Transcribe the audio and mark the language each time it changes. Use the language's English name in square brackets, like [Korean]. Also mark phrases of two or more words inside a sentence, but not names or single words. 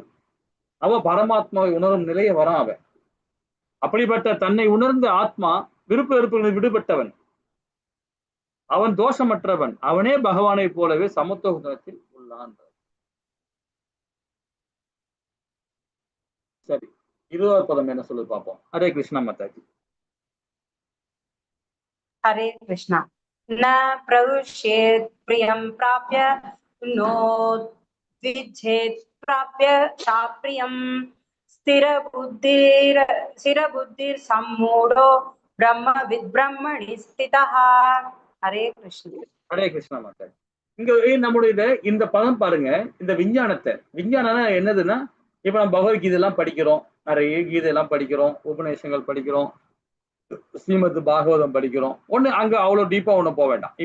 [Tamil] அவ பரமாத்மாவை உணரும் நிலையை வரான் அவன். அப்படிப்பட்ட தன்னை உணர்ந்த ஆத்மா விருப்ப வெறுப்புகளில் விடுபட்டவன், அவன் தோஷமற்றவன், அவனே பகவானை போலவே சமத்துவ குணத்தில் உள்ளான். சரி, 20வது பதம் என்ன சொல்லு பார்ப்போம். ஹரே கிருஷ்ணா மாதாஜி. [Sanskrit] हरे कृष्णा। न प्रविश्येत् प्रियं प्राप्य नो विच्छेत् प्राप्य चाप्रियं स्थिरबुद्धिर्सम्मूढो ब्रह्मणि स्थितः। हरे कृष्ण। [Tamil] ஹரே கிருஷ்ணா மாதாஜி. இங்க நம்முடைய இந்த பதம் பாருங்க, இந்த விஞ்ஞானம் என்னதுன்னா, இப்ப நம்ம பகவத்கீதை எல்லாம் படிக்கிறோம், நிறைய கீதை எல்லாம் படிக்கிறோம், உபநிஷங்கள் படிக்கிறோம், ஸ்ரீமத் பாகவதம் படிக்கிறோம், ஒண்ணு அங்க அவ்வளவு டீப்பா ஒண்ணும் போக வேண்டாம்.